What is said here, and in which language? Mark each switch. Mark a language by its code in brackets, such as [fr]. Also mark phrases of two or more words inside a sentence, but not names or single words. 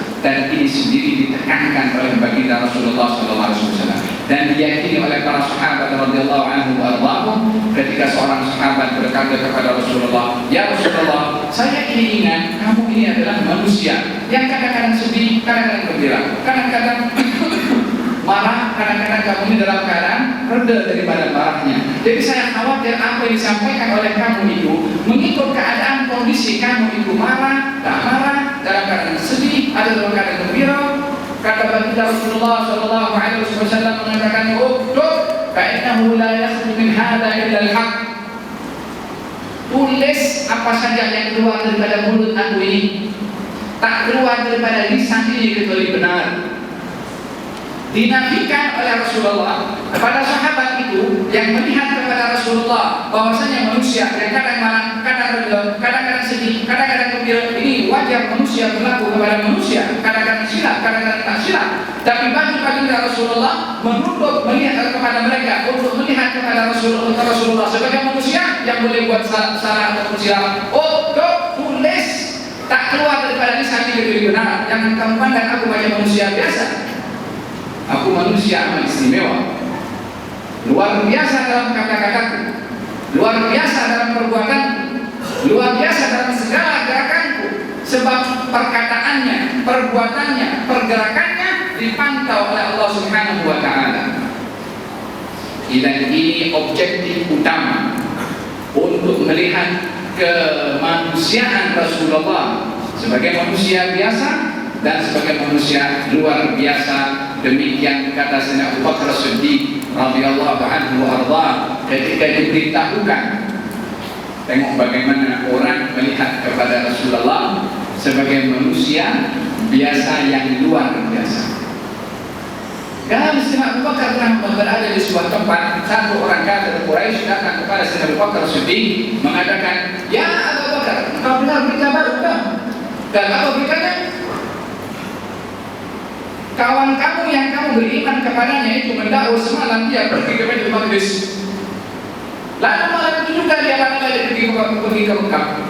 [ms] Dan ini sendiri ditekankan oleh baginda Rasulullah SAW dan diyakini oleh para sahabat [ar] رضي الله عنهم وأرضاهم [ms] ketika seorang sahabat berkata kepada Rasulullah, "Ya Rasulullah, saya ini ingat kamu ini adalah manusia yang kadang-kadang sedih, kadang-kadang gembira, kadang-kadang marah, kadang-kadang kamu ini dalam keadaan reda daripada marahnya. Jadi saya khawatir apa yang disampaikan oleh kamu itu mengikut keadaan kondisi kamu itu marah, tak marah, dalam keadaan sedih, atau dalam keadaan gembira." Kata baginda Rasulullah SAW mengatakan, [ar] "اكتب، فإنه لا يخرج من هذا إلا الحق." [ms] Tulis apa saja yang keluar daripada mulut aku ini, tak keluar daripada lisan ini kecuali benar. Dinafikan oleh Rasulullah kepada sahabat itu yang melihat kepada Rasulullah bahwasanya manusia yang kadang marah, kadang reda, kadang-kadang sedih, kadang-kadang gembira. Ini wajar manusia berlaku kepada manusia, kadang-kadang silap, kadang-kadang tak silap. Tapi bagi baginda Rasulullah menutup melihat kepada mereka untuk melihat kepada Rasulullah sebagai manusia yang boleh buat salah atau silap. Tulis, tak keluar daripada lisan ini benar. Jangan kamu pandang aku hanya manusia biasa. Aku manusia amat istimewa, luar biasa dalam kata-kataku, luar biasa dalam perbuatanku, luar biasa dalam segala gerakanku. Sebab perkataannya, perbuatannya, pergerakannya dipantau oleh Allah [ar] سبحانه وتعالى. [ms] Dan ini objektif utama untuk melihat kemanusiaan Rasulullah sebagai manusia biasa dan sebagai manusia luar biasa. Demikian kata Sayyidina Abu Bakar As-Siddiq [ar] رضي الله عنه وأرضاه [ms] ketika diberitahukan, tengok bagaimana orang melihat kepada Rasulullah sebagai manusia biasa yang luar biasa. Kalau Sayyidina Abu Bakar pernah berada di sebuah tempat, satu orang kafir Quraisy datang kepada Sayyidina Abu Bakar As-Siddiq mengatakan, "Ya Abu Bakar, kau dengar berita baru kan?" Dan apa beritanya? Kawan kamu yang kamu beriman kepadanya itu mendakwa semalam dia pergi ke Baitul Maqdis. Lalu malam itu juga dia balik pergi ke Mekah.